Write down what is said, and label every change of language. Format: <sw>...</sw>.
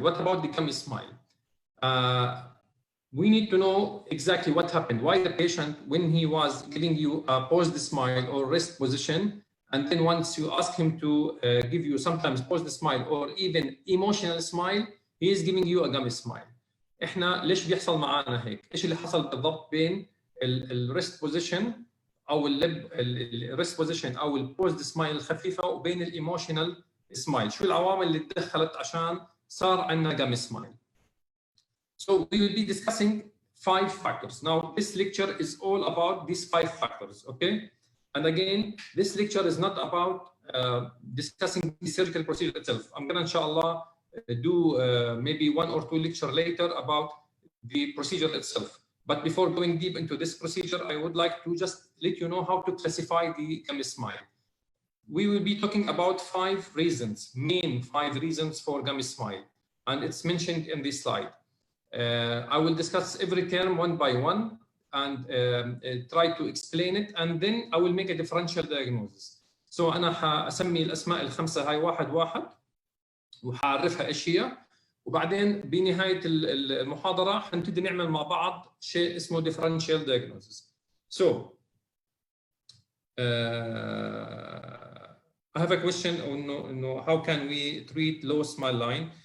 <en>What about the gummy smile? We need to know exactly what happened. Why the patient, when he was giving you a paused smile or rest position, and then once you ask him to give you sometimes paused smile or even emotional smile, he is giving you a gummy smile.</en> <ar>إحنا ليش بيحصل معانا هيك؟ إيش اللي حصل بالضبط بين الريست بوزيشن أو الريست بوزيشن أو البوزد سمايل الخفيفة وبين الإيموشنال سمايل؟ شو العوامل اللي تدخلت عشان صار عندنا gummy smile؟</ar> <en>So we will be discussing 5 factors. Now this lecture is all about these 5 factors, okay? And again, this lecture is not about discussing the surgical procedure itself. I'm gonna inshallah do maybe 1 or 2 lectures later about the procedure itself. But before going deep into this procedure, I would like to just let you know how to classify the gummy smile. We will be talking about 5 reasons, main 5 reasons for gummy smile, and it's mentioned in this slide. I will discuss every term one by one and try to explain it, and then I will make a differential diagnosis.</en> <ar>So أنا حأسمي الأسماء ال5 هاي واحد وحعرفها إيش هي، وبعدين بنهاية المحاضرة حنبتدي نعمل مع بعض شيء اسمه differential diagnosis.</ar> <en>So I have a question on how can we treat low smile line.</en>